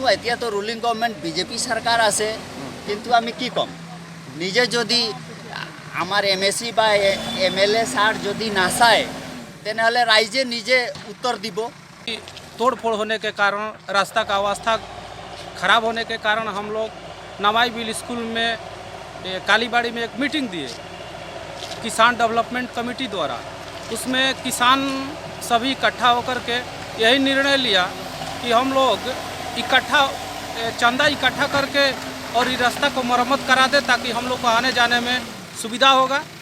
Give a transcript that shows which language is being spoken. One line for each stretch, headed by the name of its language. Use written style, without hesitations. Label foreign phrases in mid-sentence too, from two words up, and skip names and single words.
Assamese: এতিয়াতো
English: ruling government
Assamese: বিজেপি চৰকাৰ আছে, কিন্তু আমি কি ক'ম, নিজে যদি আমাৰ MSC বা MLA ছাৰ যদি নাচায় তেনেহ'লে ৰাইজে নিজে উত্তৰ দিব।
Hindi: तोड़ फोड़ होने के कारण, रास्ता का अवस्था खराब होने के कारण हम लोग नवाई बिल स्कूल में कालीबाड़ी में एक मीटिंग दिए किसान डेवलपमेंट कमेटी द्वारा। उसमें किसान सभी इकट्ठा होकर के यही निर्णय लिया कि हम लोग चंदा इकट्ठा करके और इस रास्ता को मरम्मत करा दे ताकि हम लोग को आने जाने में सुविधा होगा।